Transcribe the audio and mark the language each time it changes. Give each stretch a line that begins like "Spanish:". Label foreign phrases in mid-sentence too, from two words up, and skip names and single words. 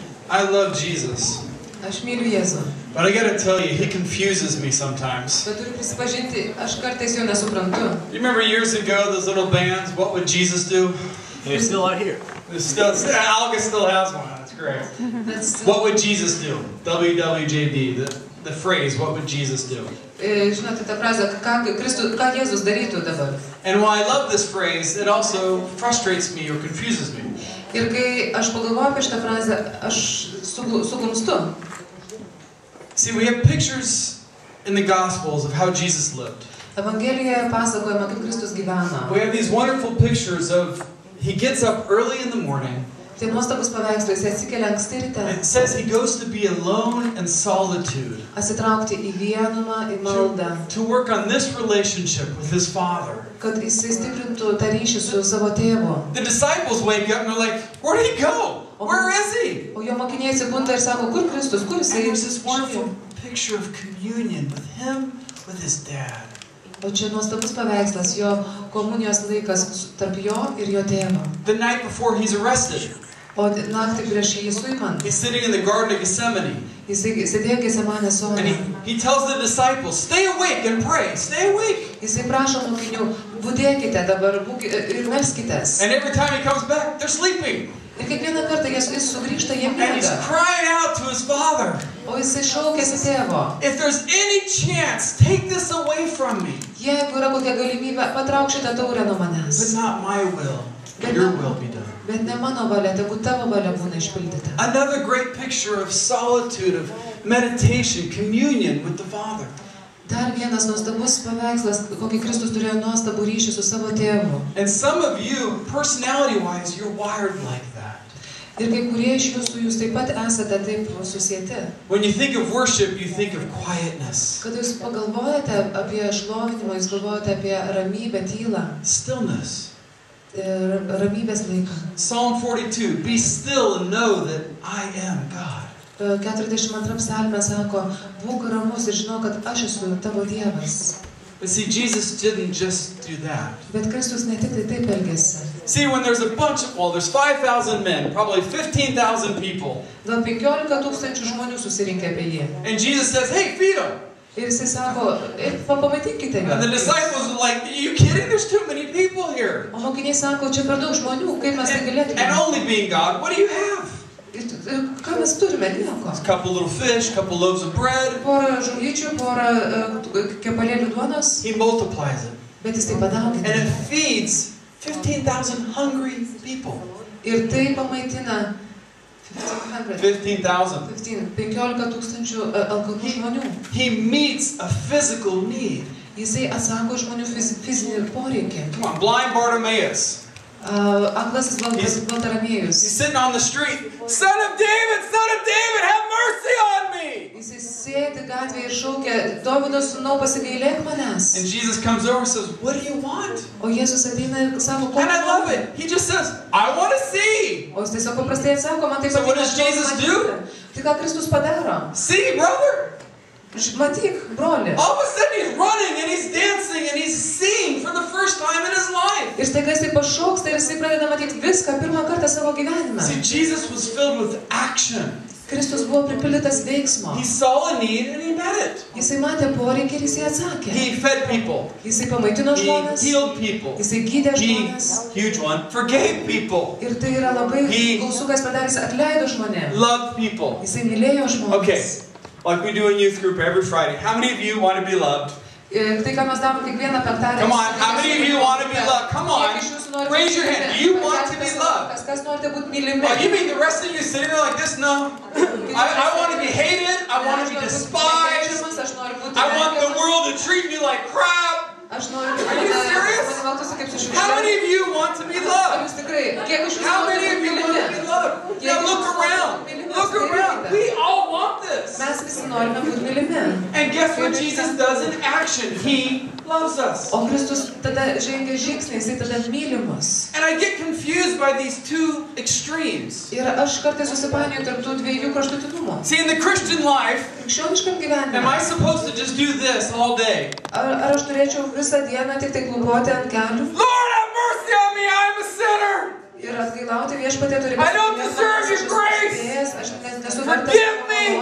English: I love Jesus.
Lithuanian: Aš myliu Jėzų.
English: But I gotta tell you, he confuses me sometimes.
Lithuanian: Bet turiu prisipažinti, aš kartais jo nesuprantu.
English: You remember years ago, those little bands, What Would Jesus Do? They're still out here. August still has one. That's great. What would Jesus do? WWJD, the phrase, what would Jesus do?
Lithuanian: Žinote tą frazę, ką Jėzus darytų dabar.
English: And while I love this phrase, it also frustrates me or confuses me.
Lithuanian: Ir kai aš pagalvoju apie šitą frazę, aš suglumstu.
English: See, we have pictures in the Gospels of how Jesus lived.
Lithuanian: Evangelijoje pasakojama, kaip Kristus gyveno.
English: We have these wonderful pictures of he gets up early in the morning.
Lithuanian: Tai nuostabus paveikslai, jis atsikelia anksti ryte.
English: It says he goes to be alone and solitude.
Lithuanian: Atsitraukti į vienumą, į maldą.
English: To work on this relationship with his Father.
Lithuanian: Kad jisai stiprintų tą ryšį su savo tėvu.
English: The disciples wake up and they're like, where did he go? Where is he?
Lithuanian: O jo mokiniai atsibunda ir sako, kur Kristus, kur jisai?
English: And there's this wonderful picture of communion with him, with his dad.
Lithuanian: O čia nuostabus paveikslas, jo komunijos laikas tarp jo ir jo tėvo.
English: The night before he's arrested.
Lithuanian: O naktį prieš jį suimant.
English: He's sitting in the Garden of Gethsemane.
Lithuanian: Jisai sėdėjo Getsemanės sode.
English: And he tells the disciples, stay awake and pray, stay awake.
Lithuanian: Jisai prašo mokinių, budėkite dabar ir melskitės.
English: And every time he comes back, they're sleeping.
Lithuanian: Ir kiekvieną kartą jis sugrįžta, jie
English: And he's
Lithuanian: miega.
English: crying out to his Father.
Lithuanian: O jisai šaukėsi tėvo.
English: If there's any chance, take this away from me.
Lithuanian: Jeigu yra kokia galimybė, patrauk šitą taurę nuo
English: But
Lithuanian: manęs.
English: not my will, your will be done.
Lithuanian: Bet ne mano valia, tegu tavo valia būna išpildyta.
English: Another great picture of solitude, of meditation, communion with the Father.
Lithuanian: Dar vienas nuostabus paveikslas, kokį Kristus turėjo nuostabų ryšį su savo tėvu.
English: And some of you, personality-wise, you're wired like that.
Lithuanian: Ir kai kurie iš jūsų, jūs taip pat esate taip susieti.
English: When you think of worship, you think of quietness.
Lithuanian: Kad jūs pagalvojate apie šlovinimą, jūs galvojate apie ramybę, tylą.
English: Stillness.
Lithuanian: Ramybės laiką.
English: Psalm 42, be still and know that I am God.
Lithuanian: 42 psalme sako, būk ramus ir žinau, kad aš esu tavo Dievas.
English: But see, Jesus didn't just do that.
Lithuanian: Bet Kristus ne tik tai taip elgėsi.
English: See, when there's a bunch of, well, there's 5,000 men, probably 15,000 people.
Lithuanian: Gal 15,000 žmonių susirinkę apie jį.
English: And Jesus says, hey, feed them.
Lithuanian: Ir jisai sako, pamaitykite
English: And the
Lithuanian: juos.
English: disciples are like, are you kidding? There's too many people here.
Lithuanian: O mokiniai sako, čia per daug žmonių, kaip mes tai galėtume.
English: And only being God, what do you have?
Lithuanian: Ir ką mes turime? Nieko.
English: A couple little fish, a couple loaves of bread.
Lithuanian: Porą žuvyčių, porą kepalėlių duonos,
English: He multiplies it.
Lithuanian: bet jis tai
English: And
Lithuanian: padaugina.
English: it feeds 15,000 hungry people.
Lithuanian: Ir tai pamaitina 15,000. 15,000 alkanų žmonių.
English: He meets a physical need.
Lithuanian: Jisai atsako žmonių fizinį poreikį.
English: Come on, blind Bartimaeus.
Lithuanian: Aklasis
English: He's
Lithuanian: Baltaramėjus.
English: sitting on the street. Son of David, have mercy on me.
Lithuanian: Jisai sėdi gatvėje ir šaukia, Dovydo sūnau, pasigailėk manęs.
English: And Jesus comes over and says, what do you want?
Lithuanian: O Jėzus ateina ir sako, ko
English: And I love
Lithuanian: nori?
English: it. He just says, I want to see.
Lithuanian: O jis tiesiog paprastai atsako, man tai
English: So what
Lithuanian: patinka,
English: does
Lithuanian: aš noriu
English: Jesus
Lithuanian: matyti.
English: do?
Lithuanian: Tai ką Kristus padaro?
English: See, brother.
Lithuanian: Matyk, broli.
English: All of a sudden he's running and he's dancing and he's seeing for the first time in his life.
Lithuanian: Ir staiga jisai pašoksta ir jisai pradeda matyti viską pirmą kartą savo gyvenime.
English: See, Jesus was filled with action.
Lithuanian: Kristus buvo pripildytas veiksmo.
English: He saw a need and he met it.
Lithuanian: Jisai matė poreikį ir jisai atsakė.
English: He fed people.
Lithuanian: Jisai pamaitino
English: He
Lithuanian: žmones.
English: healed people.
Lithuanian: Jisai gydė
English: He,
Lithuanian: žmones.
English: huge one, forgave people.
Lithuanian: Ir tai yra labai
English: He-
Lithuanian: gausukas padarys, atleido žmonėms.
English: Loved people.
Lithuanian: Jisai mylėjo žmones.
English: Okay, like we do in youth group every Friday. How many of you want to be loved?
Lithuanian: Ir tai, ką mes darom kiekvieną penktadienį.
English: Come on, how many of you want to be loved? Come on,
Lithuanian: Kiek iš jūsų nori
English: raise your
Lithuanian: būti
English: hand.
Lithuanian: mylimi?
English: Do you want to be
Lithuanian: Pakelkite
English: loved?
Lithuanian: rankas, kas norite būti mylimi?
English: Oh, you mean the rest of you sitting there like this? No. I want to be hated. I want to be despised. I want the world to treat me like crap. Are you serious? How many of you want to be loved? How many of you want to be loved? Now look around. Look around. We all want this.
Lithuanian: Mes visi norime būti mylimi.
English: And guess what Jesus does in action? He loves us.
Lithuanian: O Kristus tada žengia žingsnį, jisai tada mylimas.
English: And I get confused by these two extremes.
Lithuanian: Ir aš kartais susipainioju tarp tų dviejų kraštutinumų.
English: See, in the Christian life,
Lithuanian: Krikščioniškam gyvenime.
English: am I supposed to just do this all day?
Lithuanian: Ar aš turėčiau visą dieną tik tai klūpoti ant kelių
English: Lord, have mercy on me, I'm a sinner.
Lithuanian: ir atgailauti viešpatie turi
English: I don't deserve your grace.
Lithuanian: Aš
English: Forgive me!